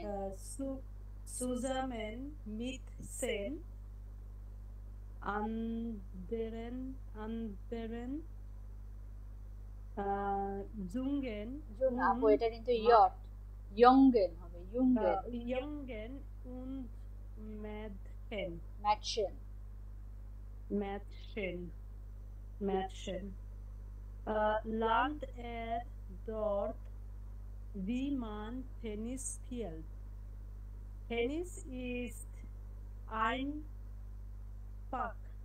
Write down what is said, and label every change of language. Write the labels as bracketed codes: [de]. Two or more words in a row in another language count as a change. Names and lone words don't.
[de] zusammen mit den anderen anderen Jungen. [bn] আপু এটা কিন্তু ইয়ট, ইয়ঙ্গেন হবে, ইয়ঙ্গেন। [de] ইয়ঙ্গেন und Mädchen. ম্যাটশেন। Mädchen. Mädchen. Lernt dort, wie man Tennis spielt. Tennis ist ein Fach.